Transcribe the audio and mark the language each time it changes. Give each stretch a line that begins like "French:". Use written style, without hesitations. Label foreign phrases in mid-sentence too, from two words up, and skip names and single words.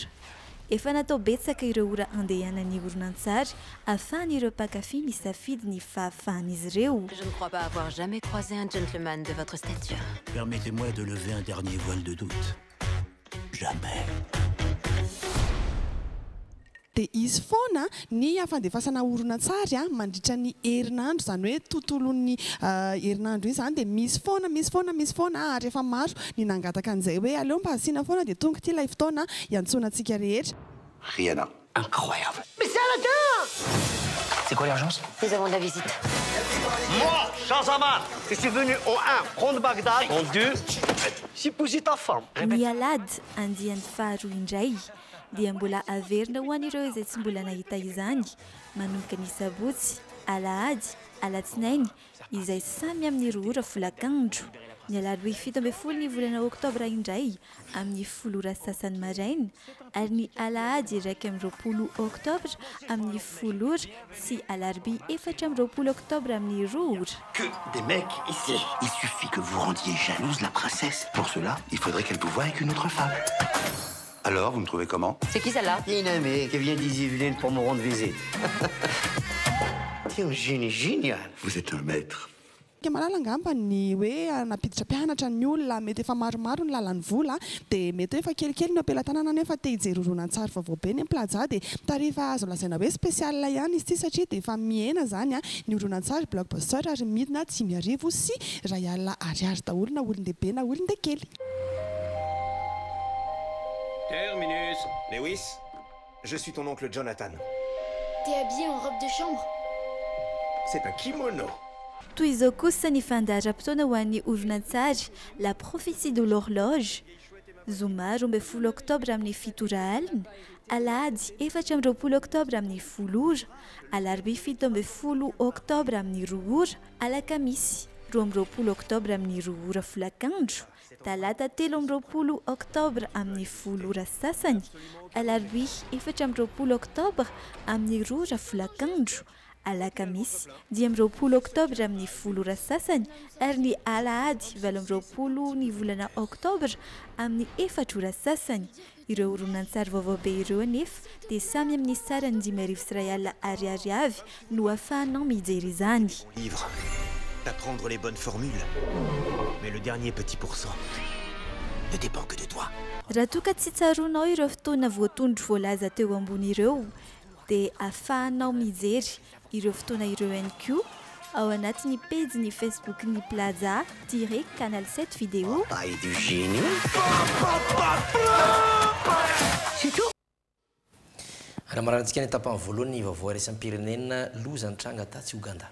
Malagasy: Efa natao betsaka ireo ora andehanan'ny horonantsary ahafahan'ireo mpankafy misafidy ny fahafahan'izy ireo.
French: Je ne crois pas avoir jamais croisé un gentleman de votre stature. Permettez-moi de lever un dernier voile de doute. Jamais.
Malagasy: Dia izy foana ny fandefasana horonantsary mandritra ny herinandro, izany hoe tontolon'ny herinandro iny izany dia misy foana ary efa maro ny nangataka an'izay hoe aleo mba asiana foana dia tonga ity ilay fotoana iantsonantsika rehetra.
French: Rihanna, incroyable. Mais c'est Aladdin! C'est quoi l'urgence? Nous avons de la visite. Moi, Shahzaman, je suis venu en 1 prendre Bagdad, en 2 supposer ta femme.
Malagasy: Mialad andiany faharoa indray dia mbola averina ho an'ireo izay tsy mbola nahita izany manomboka ny sabotsy, alahady, alatsinainy izay samy amin'ny roa ora folakandro. Ny alarobia 17 ny volana oktobra indray amin'ny 10 ora sasany maraina ary ny alahady 1 oktobra amin'ny 10 ora sy alarobia 4 oktobra amin'ny 2 ora.
French: Que des mecs ici. Il suffit que vous rendiez jalouse la princesse. Pour cela, il faudrait qu'elle vous voie avec une autre femme. Alors, vous me trouvez comment? C'est qui celle-là? Une amie qui vient d'Yvelines pour me rendre visite. Tu es un génie génial. Vous êtes un maître.
Malagasy: Ke malala ngamba ny hoe napiditra mpianatra ny olona mety efa maromaro ny lalan'ny vola dia mety hoe efa kelikely ny ampelantanana nefa te hijery horonan-tsary vaovao be ny plaza dia tarifa azo lazaina hoe spécial ihany izy ity satria dia efa miena zany ny horonan-tsary blockbuster ary midina 5,000 sy R1 daholo na olon-dehibe na olon-dekely.
French: Terminus. Lewis, je suis ton oncle Jonathan. T'es habillé en robe de chambre? C'est un kimono.
Malagasy: Toy izao kosa ny fandaharam-potoana ho an'ny horonan-tsary La prophétie de l'horloge zoma 12 oktobra amin'ny 7 ora alina, alahady 14 oktobra amin'ny 10 ora, alarobia 17 oktobra amin'ny 2 ora, alakamisy 12 oktobra amin'ny 2 ora folakandro, talata 13 oktobra amin'ny 10 ora sasany, alarobia 14 oktobra amin'ny 2 ora folakandro, alakamisy 10 oktobra amin'ny 10 ora sasany ary ny alahady 20 ny volana oktobra amin'ny 4 ora sasany. Ireo horonan-tsary vaovao be ireo anefa dia samy amin'ny sarany 5,000 R ariary no ahafahanao mijery izany.
French: Livre, d'apprendre les bonnes formules. Mais le dernier petit pourcent ne dépend que de toi.
Malagasy: Raha toa ka tsy tsaroanao ireo fotoana voatondro voalaza teo ambony ireo dia ahafahanao mijery ireo fotoana ireo ihany koa ao anatin'ny page ny Facebook ny Plaza Canal 7 vidéo.
French: Ay du génie.
Malagasy: Raha marantsika ny tapany voalohany vaovao raisam-pirenena loza nitranga tatsy Uganda.